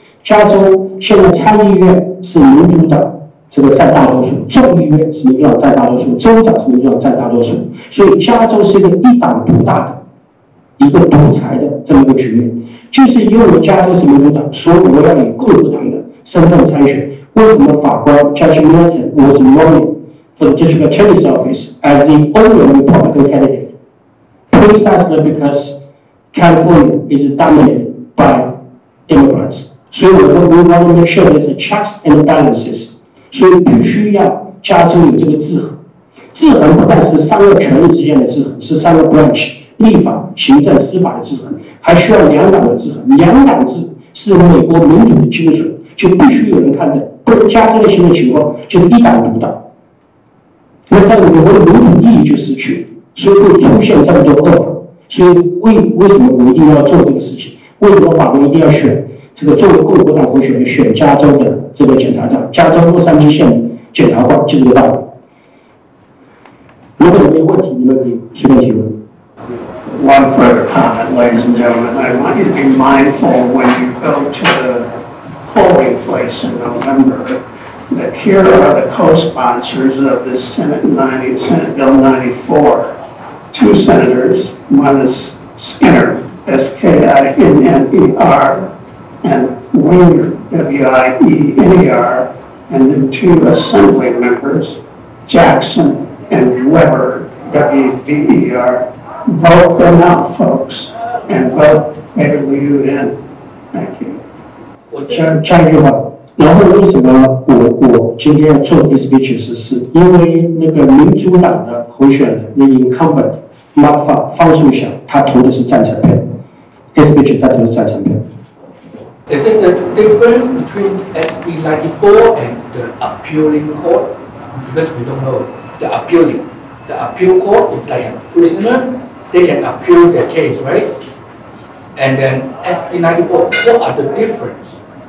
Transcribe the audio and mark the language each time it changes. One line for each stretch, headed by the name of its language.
Chinese: 加州现在参议院是民主党这个占大多数，众议院是民主党占大多数，州长是民主党占大多数，所以加州是一个一党独大的、一个独裁的这么一个局面。就是因为加州是民主党，所以我要以共和党的身份参选。
English: 为什么法官 Judge Milton was running for the District Attorney's Office as the only Republican candidate? Precisely because California is dominated by Democrats. 所以我们 we want to make sure there's a checks and balances.
Chinese: 所以必须要加州有这个制衡。制衡不但是3个权力之间的制衡，是3个 branch 立法、行政、司法的制衡，还需要2党的制衡。 2党制是美国民主的精髓，就必须有人看着。不能加州的新的情况就是一党独大，那在美国的民主意义就失去了，所以会出现这么多恶法。所以为什么我一定要做这个事情？为什么法官一定要选这个作为共和党候选人选加州的这个检察长，加州洛杉矶县检察官，就这个道理。如果你有问题，你们可以随便提问。
English: One further comment, ladies and gentlemen. I want you to be mindful when you go to the polling place in November that here are the co-sponsors of this Senate Bill 94. 2 senators, one is Skinner, S-K-I-N-N-E-R, and Wiener, W-I-E-N-E-R, and then 2 assembly members, Jackson and Weber, W-B-E-R. Vote them out, folks, and vote Liu in. Thank you.
Chinese: 加一句话，然后为什么我今天要做 SB94？因为那个民主党的候选人，那 incumbent 方素祥，他投的是赞成票 ，SB9 他投的是赞成票。
English: Is it the difference between SB94 and the appealing court? Because we don't know the appeal court is like a prisoner, they can appeal their case, right? And then SB94, what are the difference?